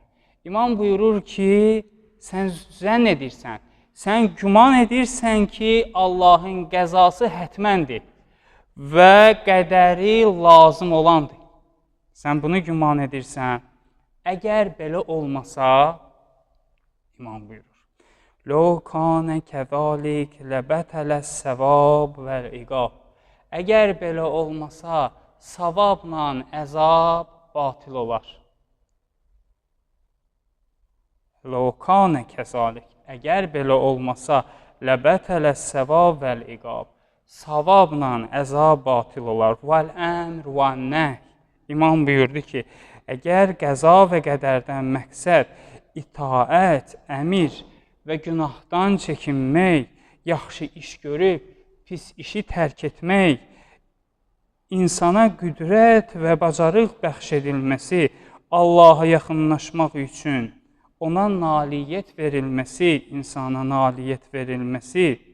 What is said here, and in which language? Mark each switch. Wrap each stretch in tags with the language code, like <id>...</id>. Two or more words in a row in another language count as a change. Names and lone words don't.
<az>İmam buyurur ki, sən zənn edirsən, sən güman edirsən ki, Allahın qəzası hətməndir və qədəri lazım olandır. Sən bunu güman edirsən. Əgər belə olmasa, İmam buyurur,</az> <ar>لَوْ كَانَ كَذَلِكَ لَبَتَلَ السَّوَابُ وَالْعِقَابُ.</ar> <az>Əgər belə olmasa, savabla əzab batil olar.</az> <ar>لَوْ كَانَ كَذَلِكَ.</ar> <az>Əgər belə olmasa,</az> <ar>لَبَتَلَ السَّوَابُ وَالْعِقَابُ.</ar> <az>Savabla əzab batil olar.</az> <ar>وَالْأَمْرُ وَالنَّهْيُ.</ar> <az>İmam buyurdu ki, əgər qəza və qədərdən məqsəd itaət, əmir və günahdan çəkinmək, yaxşı iş görüb, pis işi tərk etmək, insana qüdrət və bacarıq bəxş edilməsi, Allaha yaxınlaşmaq üçün ona nailiyyət verilməsi, insana nailiyyət verilməsi</az>